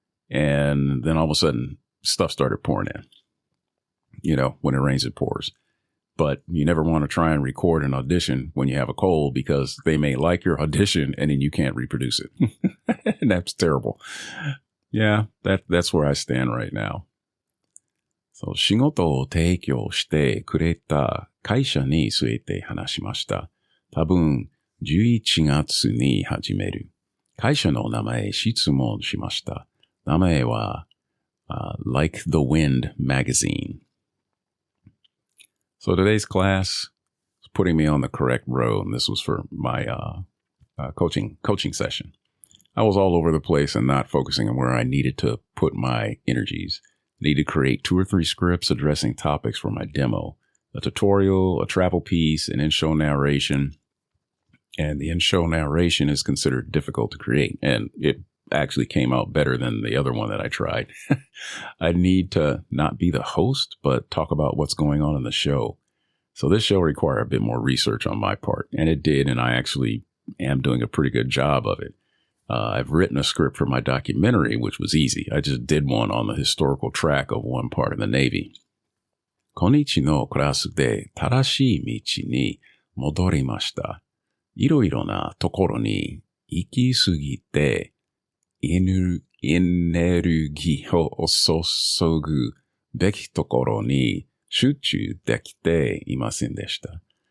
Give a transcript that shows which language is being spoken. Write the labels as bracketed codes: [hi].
[en] And then all of a sudden, stuff started pouring in. When it rains, it pours. But you never want to try and record an audition when you have a cold because they may like your audition and then you can't reproduce it. And that's terrible. Yeah, that's where I stand right now. So, [ja] 仕事を提供してくれた会社について話しました。多分、11月に始める。会社の名前質問しました。名前は、Like the Wind magazine. [en] So today's class is putting me on the correct road, and this was for my coaching session. I was all over the place and not focusing on where I needed to put my energies. I needed to create 2 or 3 scripts addressing topics for my demo, a tutorial, a travel piece, an in-show narration. And the in-show narration is considered difficult to create, and it actually came out better than the other one that I tried. I need to not be the host, but talk about what's going on in the show. So this show required a bit more research on my part, and it did, and I actually am doing a pretty good job of it. I've written a script for my documentary, which was easy. I just did one on the historical track of one part of the Navy. [ja] 今日のクラスで正しい道に戻りました。いろいろなところに行き過ぎて、エネルギーを注ぐべきところに集中できていませんでした。